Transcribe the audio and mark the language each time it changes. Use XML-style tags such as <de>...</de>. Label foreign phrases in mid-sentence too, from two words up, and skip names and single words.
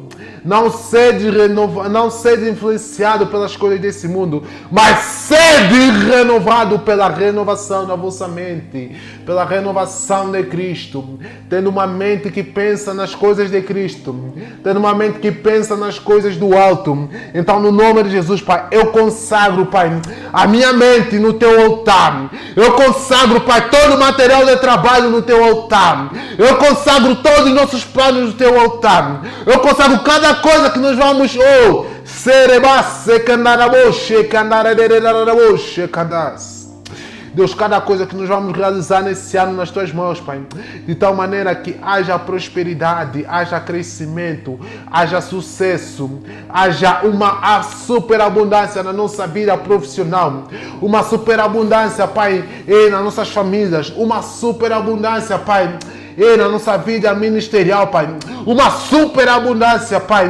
<pt>Não sede influenciado pelas coisas desse mundo, mas sede renovado pela renovação da vossa mente, pela renovação de Cristo, tendo uma mente que pensa nas coisas de Cristo, tendo uma mente que pensa nas coisas do alto. Então, no nome de Jesus, Pai, eu consagro, Pai, a minha mente no teu altar. Eu consagro, Pai, todo o material de trabalho no teu altar. Eu consagro todos os nossos planos no teu altar. Eu consagro cada coisa que nós vamos Serebasse candaraboshe, candaraboshe, candas. Deus, cada coisa que nós vamos realizar nesse ano nas tuas mãos, Pai, de tal maneira que haja prosperidade, haja crescimento, haja sucesso, haja uma superabundância na nossa vida profissional, uma superabundância, Pai, nas nossas famílias, uma superabundância, Pai, na nossa vida ministerial, Pai, uma superabundância, Pai.</pt>